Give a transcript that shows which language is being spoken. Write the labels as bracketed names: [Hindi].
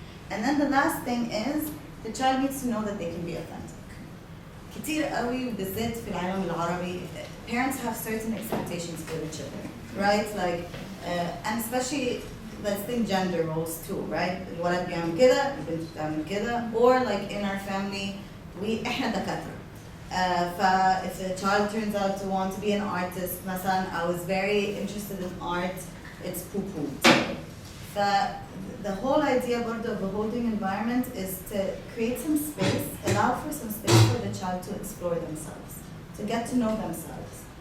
[English] And then the last thing is the child needs to know that they can be authentic. [Arabic] كتير قوي بالذات في العالم العربي [English] parents have certain expectations for the children, right? Like and especially let's think gender roles too, right? [Arabic] الولد بيعمل كده, البنت بتعمل كده, [English] or like in our family [Arabic] إحنا دكاترة. [English] If the child turns out to want to be an artist, [Arabic] مثلا [English] I was very interested in art, it's poo-pooed. The whole idea about the holding environment is to create some space, allow for some space for the child to explore themselves, to get to know themselves.